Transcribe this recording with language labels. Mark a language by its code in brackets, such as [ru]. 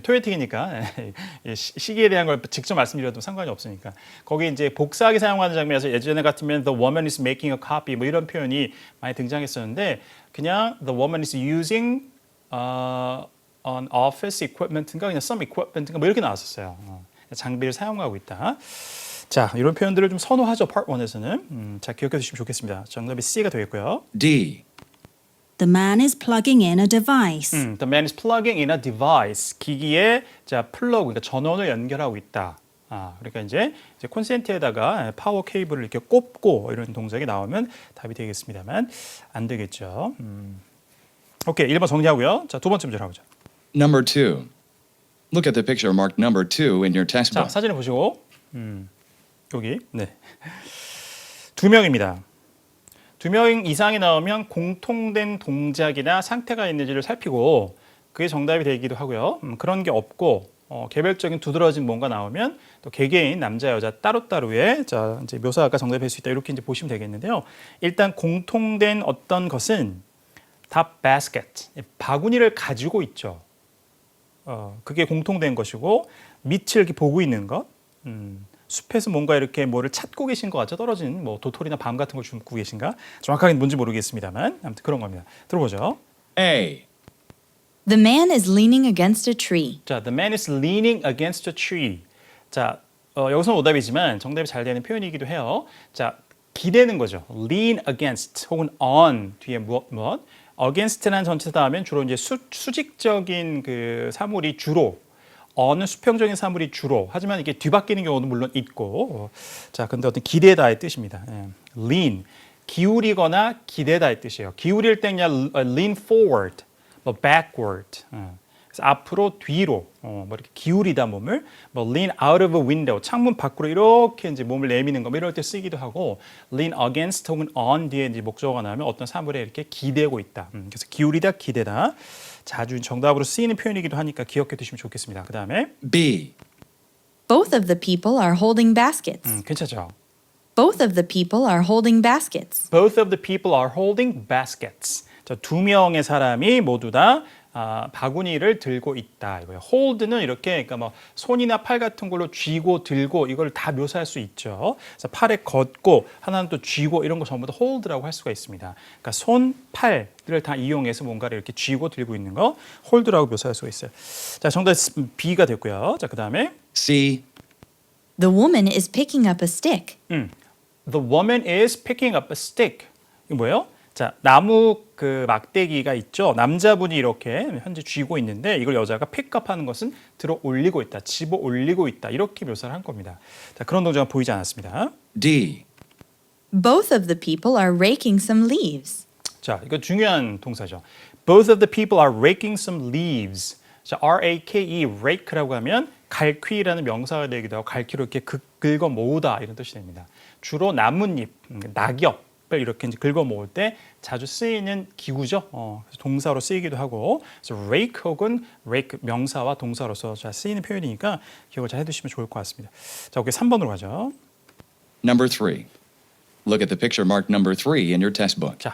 [ko] 토익이니까 시기에 대한 걸 직접 말씀드려도 상관이 없으니까 거기 이제 복사하기 사용하는 장면에서 예전에 같으면 [en] the woman is making a copy [ko] 뭐 이런 표현이 많이 등장했었는데 그냥 [en] the woman is using an office equipment [ko] 인가 그냥 some equipment인가 뭐 이렇게 나왔었어요. 장비를 사용하고 있다. 자, 이런 표현들을 좀 선호하죠. Part 1에서는. 자, 기억해 두시면 좋겠습니다. 정답이 C가 되겠고요. [en] D. The man is plugging in a device. The man is plugging in a device. [ko] 기기에 자, 플러그, 그러니까 전원을 연결하고 있다. 그러니까 이제 콘센트에다가 파워 케이블을 이렇게 꼽고 이런 동작이 나오면 답이 되겠습니다만 안 되겠죠. 오케이, 1번 정리하고요. 자, 두 번째 문제로 가보죠. [en] Number 2. Look at the picture marked number 2 in your [ko] 자, [en] test book. [ko] 사진을 보시고 여기 네. 2명입니다. 2명 이상이 나오면 공통된 동작이나 상태가 있는지를 살피고 그게 정답이 되기도 하고요. 그런 게 없고 개별적인 두드러진 뭔가 나오면 또 개개인 남자 여자 따로따로의 자, 이제 묘사가 정답이 될 수 있다. 이렇게 이제 보시면 되겠는데요. 일단 공통된 어떤 것은 다 basket, 바구니를 가지고 있죠. 그게 공통된 것이고 밑을 이렇게 보고 있는 것, 숲에서 뭔가 이렇게 뭐를 찾고 계신 것 같죠? 떨어진 뭐 도토리나 밤 같은 걸 줍고 계신가? 정확하게 뭔지 모르겠습니다만 아무튼 그런 겁니다. 들어보죠. [en] A. The man is leaning against a tree. 자, the man is leaning against a tree. [ko] 자, 여기서는 오답이지만 정답이 잘 되는 표현이기도 해요. 자, 기대는 거죠. lean against 혹은 on 뒤에 무엇. against라는 전치사 하면 주로 이제 수직적인 그 사물이 주로 on은 수평적인 사물이 주로 하지만 이게 뒤바뀌는 경우도 물론 있고 자, 근데 어떤 기대다의 뜻입니다. 예. lean 기울이거나 기대다의 뜻이에요. 기울일 때 그냥 lean forward, 뭐 backward. 그래서 앞으로 뒤로 뭐 이렇게 기울이다 몸을 뭐 [en] lean out of a window [ko] 창문 밖으로 이렇게 이제 몸을 내미는 거 뭐 이럴 때 쓰기도 하고 lean against 혹은 on 뒤에 이제 목적어가 나오면 어떤 사물에 이렇게 기대고 있다. 그래서 기울이다 기대다 자주 정답으로 쓰이는 표현이기도 하니까 기억해 두시면 좋겠습니다. 그 다음에 B. [en] Both of the people are holding baskets. [ko] 괜찮죠? [en] Both of the people are holding baskets. Both of the people are holding baskets. [ko] 자, 두 명의 사람이 모두 다 바구니를 들고 있다 이거예요. hold는 이렇게 그러니까 뭐 손이나 팔 같은 걸로 쥐고 들고 이걸 다 묘사할 수 있죠. 그래서 팔에 걷고 하나는 또 쥐고 이런 거 전부 다 hold라고 할 수가 있습니다. 그러니까 손, 팔을 다 이용해서 뭔가를 이렇게 쥐고 들고 있는 거 hold라고 묘사할 수가 있어요. 자, 정답 B가 됐고요. 자, 그다음에 [en] C. The woman is picking up a stick. The woman is picking up a stick. [ko] 이거 뭐예요? 자, 나무 그 막대기가 있죠. 남자분이 이렇게 현재 쥐고 있는데 이걸 여자가 픽업하는 것은 들어 올리고 있다, 집어 올리고 있다 이렇게 묘사를 한 겁니다. 자, 그런 동작은 보이지 않았습니다. [en] D. Both of the people are raking some leaves. [ko] 자, 이거 중요한 동사죠. [en] Both of the people are raking some leaves. [ko] 자, R-A-K-E, rake라고 하면 갈퀴라는 명사가 되기도 하고 갈퀴로 이렇게 긁어 모으다 이런 뜻이 됩니다. 주로 나뭇잎, 낙엽 이렇게 이제 긁어 모을 때 자주 쓰이는 기구죠. 그래서 동사로 쓰이기도 하고, 그래서 rake 혹은 rake 명사와 동사로서 잘 쓰이는 표현이니까 기억을 잘 해두시면 좋을 것 같습니다. 자, 오케이 3번으로 가죠. [en] Number 3. Look at the picture marked number 3 in your test book.